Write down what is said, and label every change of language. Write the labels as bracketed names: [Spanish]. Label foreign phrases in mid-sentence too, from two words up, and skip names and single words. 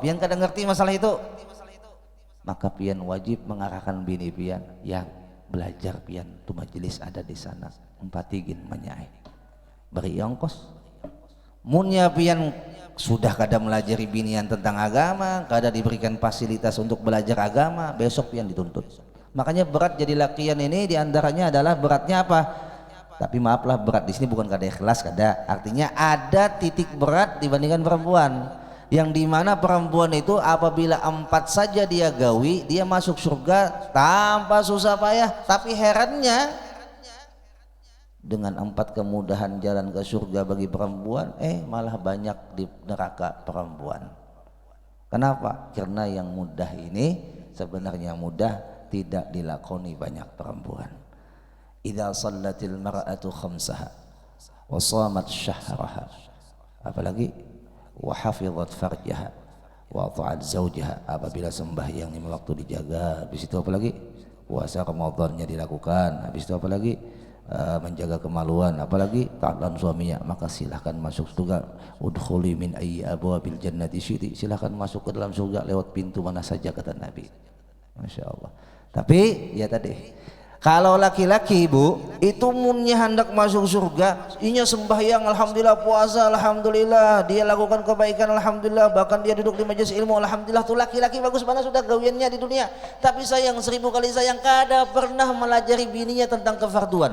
[Banjar] Pian kada ngerti masalah itu, maka pian wajib mengarahkan bini pian yang belajar pian tu majelis ada di sana, empatigin menyai beri ongkos. Munnya pian sudah kada melajari binian tentang agama, kada diberikan fasilitas untuk belajar agama, besok pian dituntut. [Indonesian] Makanya berat jadi lakian ini diantaranya adalah beratnya apa? [Banjar] Tapi maaflah, berat di sini bukan kada ikhlas, kada. [Indonesian] Artinya ada titik berat dibandingkan perempuan, yang dimana perempuan itu apabila 4 saja dia gawi, dia masuk surga tanpa susah payah. Tapi herannya dengan 4 kemudahan jalan ke surga bagi perempuan, malah banyak di neraka perempuan. Kenapa? Karena yang mudah ini sebenarnya mudah tidak dilakoni banyak perempuan. [Arabic] إذا صلت المرأة خمسها وصامت شهرها, [Indonesian] apalagi [Arabic] وحفظت فرجها وأطاعت زوجها, [Indonesian] apabila sembahyang 5 waktu dijaga, habis itu apalagi puasa Ramadannya dilakukan, habis itu apalagi menjaga kemaluan, apalagi taat suaminya, maka silahkan masuk surga. [Arabic] ادخلي من أي أبواب الجنة شئت, [Indonesian] silahkan masuk ke dalam surga lewat pintu mana saja, kata Nabi. [Arabic] ما شاء الله. [Banjar] Tapi ya tadi, kalau laki-laki ibu itu munnya hendak masuk surga, inya sembahyang alhamdulillah, puasa alhamdulillah, dia lakukan kebaikan alhamdulillah, bahkan dia duduk di majelis ilmu alhamdulillah, tuh laki-laki bagus mana sudah gawiannya di dunia. Tapi sayang, 1000 kali sayang, kada pernah melajari bininya tentang kefarduan.